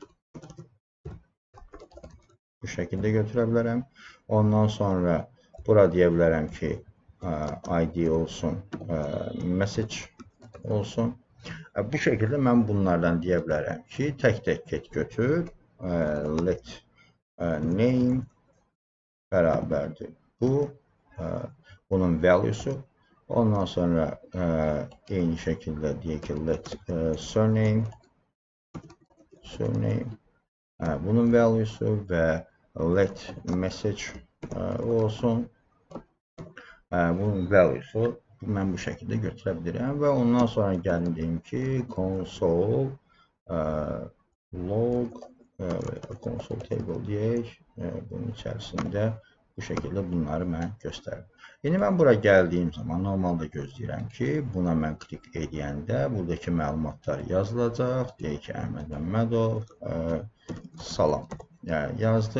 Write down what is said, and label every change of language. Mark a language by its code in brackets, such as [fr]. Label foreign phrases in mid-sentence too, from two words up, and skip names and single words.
[az] Bu şəkildə götürə bilərəm. Ondan sonra bura deyə bilərəm ki, ID olsun, message olsun. Bu şəkildə mən bunlardan deyə bilərəm ki, tək-tək get götür, [en] let name [az] bərabərdir. Bu, bunun value'su. Ondan sonra eyni şəkildə deyək ki, [en] let surname, [az] bunun value'su və [en] let message [az] olsun. Bunun value'su mən bu şəkildə götürə bilirəm və ondan sonra gəlin deyim ki, [en] console log console table deyək. [az] Bunun içərisində bu şəkildə bunları mən göstərim. İndi mən bura gəldiyim zaman normalda gözləyirəm ki, buna mən klik edəndə buradakı məlumatlar yazılacaq. Deyək ki, Əhməd Məmmədov, salam yazdı.